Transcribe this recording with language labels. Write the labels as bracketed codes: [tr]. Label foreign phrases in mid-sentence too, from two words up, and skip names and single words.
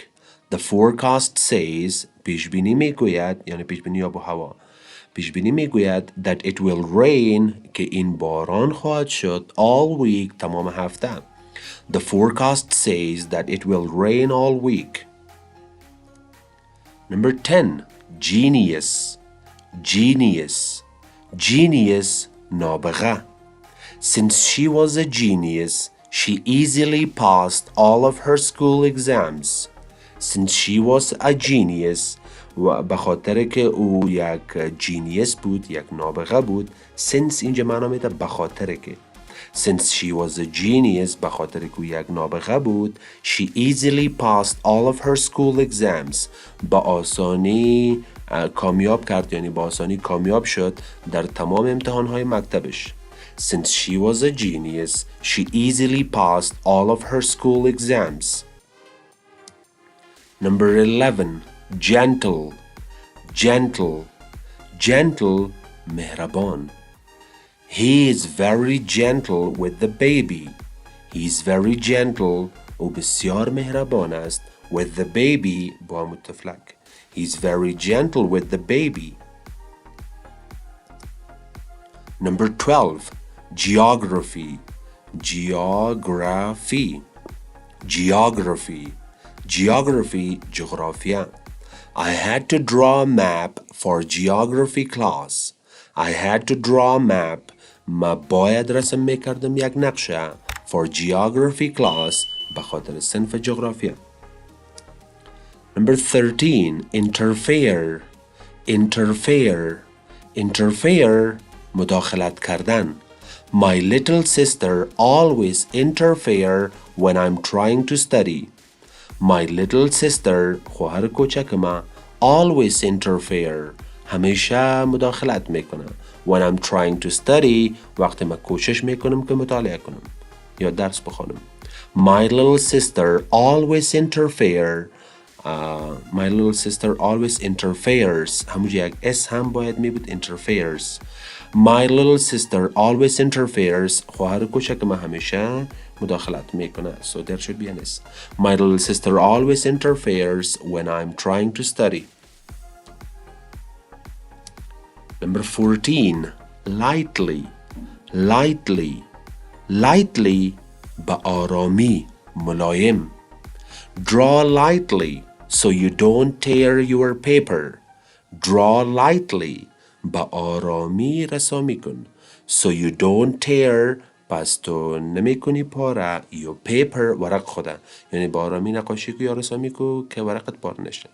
[en] The forecast says [fa] پیش بینی میگوید یعنی پیش بینی آب و هوا پیش بینی میگوید [en] that it will rain [fa] که این باران خواهد شد [en] all week [fa] تمام هفته. [en] The forecast says that it will rain all week. Number 10. genius genius genius نابغه. Since she was a genius, she easily passed all of her school exams. Since she was a genius [fa] و به خاطر که او یک جینیس بود، یک نابغه بود. since اینجا معنا میده به خاطر که. [en] Since she was a genius [fa] به خاطر که او یک نابغه بود [en] she easily passed all of her school exams. [fa] با آسانی کامیاب کرد، یعنی با آسانی کامیاب شد در تمام امتحانهای مکتبش. [en] Since she was a genius, she easily passed all of her school exams. Number 11. Gentle, gentle, gentle, مهربان. He is very gentle with the baby. He is very gentle [fa] و بسیار مهربان است [en] with the baby [fa] با متفلک. [en] He is very gentle with the baby. Number 12. Geography, geography, geography, geography, جغرافیا. I had to draw a map for geography class. I had to draw a map. [fa] ما باید رسم میکردم یک نقشه [en] for geography class [fa] به خاطر صنف جغرافیا. [en] Number 13. Interfere, interfere, interfere, [fa] مداخلت کردن. [en] My little sister always interfere when I'm trying to study. My little sister [fa] خواهر کوچکم [en] always interfere [fa] همیشه مداخلت میکنه [en] when I'm trying to study [fa] وقتی من کوشش میکنم که مطالعه کنم یا درس بخونم. [en] My little sister always interfere. My little sister always interferes. [fa] همونجا یک اس هم باید می بود interferes. [en] My little sister always interferes. [fa] خواهر کوچکم همیشه مداخلت میکنه. [en] So there should be an S. My little sister always interferes when I'm trying to study. Number 14. Lightly, lightly, lightly, [fa] با آرامی، ملایم. [en] Draw lightly so you don't tear your paper. Draw lightly. [fa] با آرامی رسامی کن. [en] So you don't tear [fa] پس تو نمی کنی پاره [en] your paper [fa] ورق خوده. یعنی با آرامی نقاشی کو یا رسامی کو که ورقت پاره نشه.